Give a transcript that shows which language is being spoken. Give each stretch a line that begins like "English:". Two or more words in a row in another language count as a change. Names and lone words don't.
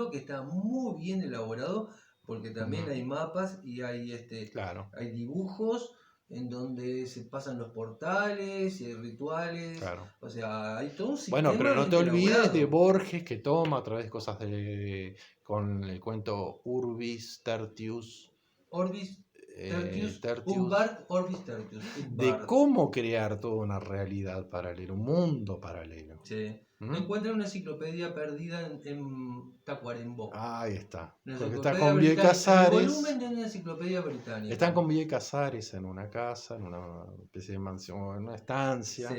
Spanish: libro que está muy bien elaborado, porque también Ujú. hay mapas y hay, Claro, hay dibujos en donde se pasan los portales y hay rituales, claro. o sea, hay todo un Bueno, pero sistema no bien te olvides de elaborado. Borges, que toma a través de cosas con el cuento Urbis Tertius, Orbis Tertius, Tertius, Umbart, Orbis Tertius, de Umbart. cómo crear toda una realidad paralela, un mundo paralelo. Sí. ¿Mm? Lo encuentra en una enciclopedia perdida en Tacuarembó. Ahí está. Una Porque está enciclopedia con Bioy británica, en el Casares. volumen de una enciclopedia británica. Están con Bioy Casares en una casa, en una especie de mansión, en una estancia.